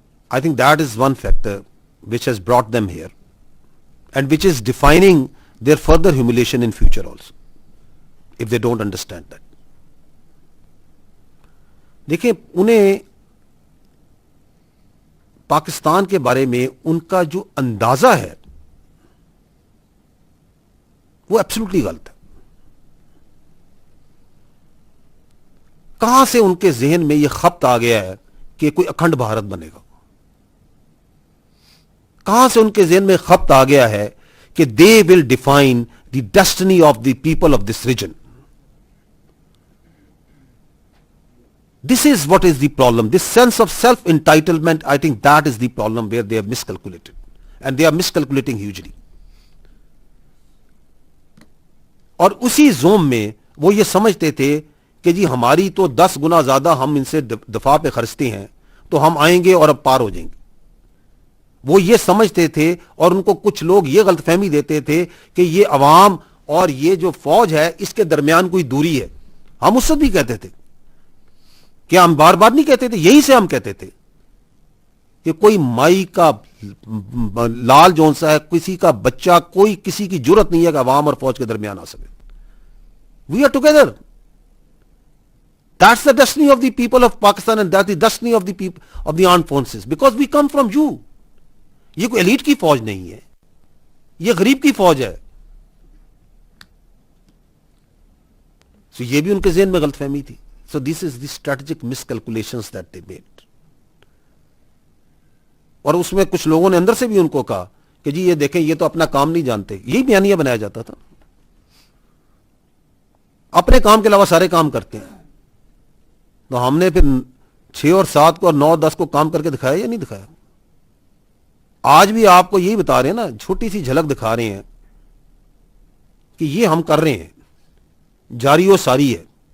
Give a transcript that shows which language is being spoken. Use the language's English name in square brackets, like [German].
[English] I think that is one factor which has brought them here and which is defining their further humiliation in future also, if they don't understand that. [Urdu] دیکھیں انہیں پاکستان کے بارے میں ان کا جو اندازہ ہے وہ ایبسولوٹلی غلط ہے. کہاں سے ان کے ذہن میں یہ خبط آ گیا ہے کہ کوئی اکھنڈ بھارت بنے گا؟ کہاں سے ان کے ذہن میں خبط آ گیا ہے کہ [English] They will define the destiny of the people of this region? This is what is the problem. This sense of self-entitlement, I think that is the problem where they have miscalculated. And they are miscalculating hugely. [Urdu] اور اسی zoom میں وہ یہ سمجھتے تھے کہ جی ہماری تو 10 گنا زیادہ ہم ان سے دفاع پہ خرچتے ہیں تو ہم آئیں گے اور اب پار ہو جائیں گے. وہ یہ سمجھتے تھے اور ان کو کچھ لوگ یہ غلط فہمی دیتے تھے کہ یہ عوام اور یہ جو فوج ہے اس کے درمیان کوئی دوری ہے. ہم اس وقت بھی کہتے تھے, کیا ہم بار بار نہیں کہتے تھے؟ یہی سے ہم کہتے تھے کہ کوئی مائی کا لال جون سا ہے, کسی کا بچہ, کوئی کسی کی جرت نہیں ہے کہ عوام اور فوج کے درمیان آ سکے. [English] We are together. That's the destiny of the people of Pakistan and that's the destiny of the people of the armed forces, because we come from you. [Urdu] یہ کوئی ایلیٹ کی فوج نہیں ہے, یہ غریب کی فوج ہے. سو یہ بھی ان کے ذہن میں غلط فہمی تھی. [English] So this is the strategic miscalculations that they made. [Urdu] اور اس میں کچھ لوگوں نے اندر سے بھی ان کو کہا کہ جی یہ دیکھیں یہ تو اپنا کام نہیں جانتے. یہی بیانیہ بنایا جاتا تھا, اپنے کام کے علاوہ سارے کام کرتے ہیں. تو ہم نے پھر 6 اور 7 کو اور 9 اور 10 کو کام کر کے دکھایا یا نہیں دکھایا؟ آج بھی آپ کو یہی بتا رہے ہیں نا, چھوٹی سی جھلک دکھا رہے ہیں کہ یہ ہم کر رہے ہیں, جاری و ساری ہے.